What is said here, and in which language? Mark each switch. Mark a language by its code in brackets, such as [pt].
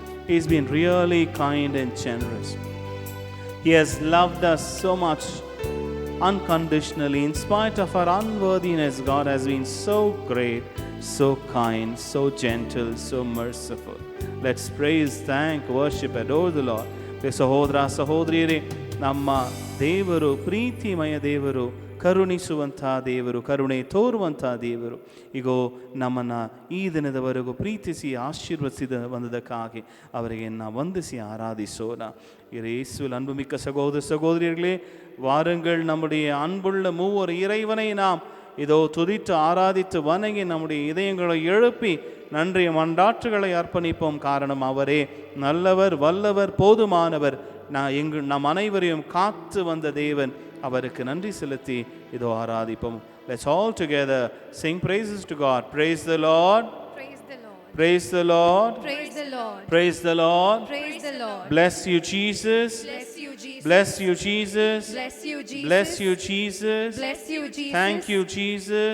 [en] He's been really kind and generous. He has loved us so much unconditionally. In spite of our unworthiness, God has been so great, so kind, so gentle, so merciful. Let's praise, thank, worship, adore the Lord. [kn] ಸಹೋದರ ಸಹೋದರಿಯರೇ, ನಮ್ಮ ದೇವರು ಪ್ರೀತಿಮಯ ದೇವರು, ಕರುಣಿಸುವಂಥ ದೇವರು, ಕರುಣೆ ತೋರುವಂಥ ದೇವರು. ಈಗೋ ನಮ್ಮನ್ನು ಈ ದಿನದವರೆಗೂ ಪ್ರೀತಿಸಿ ಆಶೀರ್ವದಿಸಿದ ಬಂದದಕ್ಕಾಗಿ ಅವರಿಗೆ ನಾವು ವಂದಿಸಿ ಆರಾಧಿಸೋಣ. [ta] இயேசுவில் அன்புமிக்க சகோதர சகோதரிகளே, வாருங்கள் நம்முடைய அன்புள்ள மூவர் இறைவனை நாம் இதோ துதித்து ஆராதித்து வணங்கி நம்முடைய இதயங்களை எழுப்பி நன்றிய மன்றாட்டுகளை அர்ப்பணிப்போம். காரணம் அவரே நல்லவர், வல்லவர், போதுமானவர். நம் அனைவரையும் காத்து வந்த தேவன். அவருக்கு நன்றி செலுத்தி இதோ ஆராதிப்போம். [en] Let's all together sing praises to God. Praise the Lord. Praise the Lord. Praise the Lord. Praise the Lord. Praise the Lord. Bless you, Jesus. Bless you, Jesus. Bless you, Jesus. Bless you, Jesus. Bless you, Jesus. Bless you, Jesus. Thank you, Jesus.